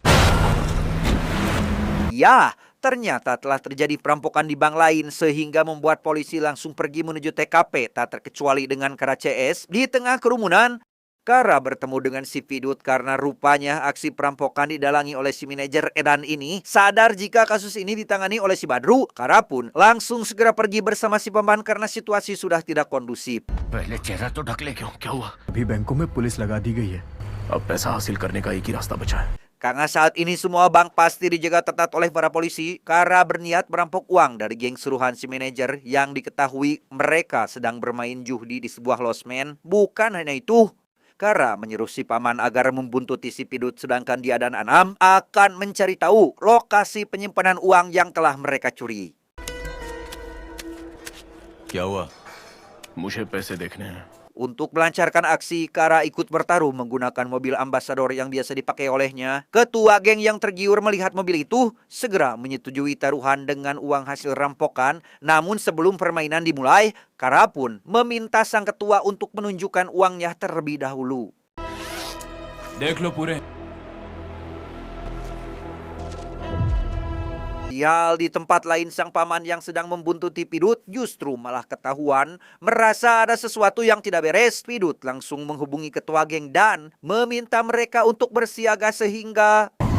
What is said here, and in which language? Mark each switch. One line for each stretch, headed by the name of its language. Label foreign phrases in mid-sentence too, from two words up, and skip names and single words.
Indonesian: Ya, ternyata telah terjadi perampokan di bank lain sehingga membuat polisi langsung pergi menuju TKP tak terkecuali dengan Kara CS. Di tengah kerumunan, Kara bertemu dengan si Pidut karena rupanya aksi perampokan didalangi oleh si manajer Edan ini. Sadar jika kasus ini ditangani oleh si Badru, Kara pun langsung segera pergi bersama si Paman karena situasi sudah tidak kondusif.
Hindi: पहले चेहरा तो ढक ले क्यों? क्या हुआ? अभी बैंकों में पुलिस लगा दी गई है। अब पैसा हासिल करने का एक ही रास्ता बचा है।
Indonesian: Karena saat ini semua bank pasti dijaga ketat oleh para polisi, Kara berniat merampok uang dari geng suruhan si manajer yang diketahui mereka sedang bermain judi di sebuah losmen. Bukan hanya itu, Kara menyuruh si Paman agar membuntuti si Pidut sedangkan dia dan Anam akan mencari tahu lokasi penyimpanan uang yang telah mereka curi.
Hindi: क्या हुआ? मुझे पैसे देखने हैं।
Indonesian: Untuk melancarkan aksi, Kara ikut bertaruh menggunakan mobil ambasador yang biasa dipakai olehnya. Ketua geng yang tergiur melihat mobil itu segera menyetujui taruhan dengan uang hasil rampokan. Namun sebelum permainan dimulai, Kara pun meminta sang ketua untuk menunjukkan uangnya terlebih dahulu.
Hindi: देख लो पूरे।
Indonesian: Sial, di tempat lain sang paman yang sedang membuntuti Pidut justru malah ketahuan. Merasa ada sesuatu yang tidak beres, Pidut langsung menghubungi ketua geng dan meminta mereka untuk bersiaga sehingga...